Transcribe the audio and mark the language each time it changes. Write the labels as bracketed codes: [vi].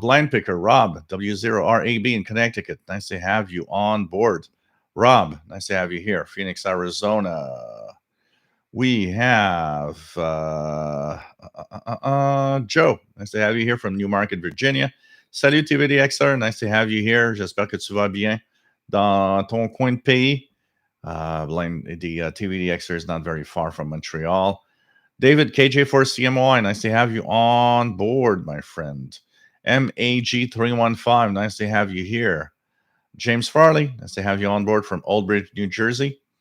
[en] Blind Picker, Rob, W0RAB in Connecticut. Nice to have you on board. Rob, nice to have you here. Phoenix, Arizona. We have Joe. Nice to have you here from Newmarket, Virginia. Salut TVDXR, nice to have you here. [fr] J'espère que tu vas bien dans ton coin de pays. [en] The TVDXR is not very far from Montreal. David, KJ4CMOI, nice to have you on board, my friend. MAG315, nice to have you here. James Farley, nice to have you on board from Old Bridge, New Jersey.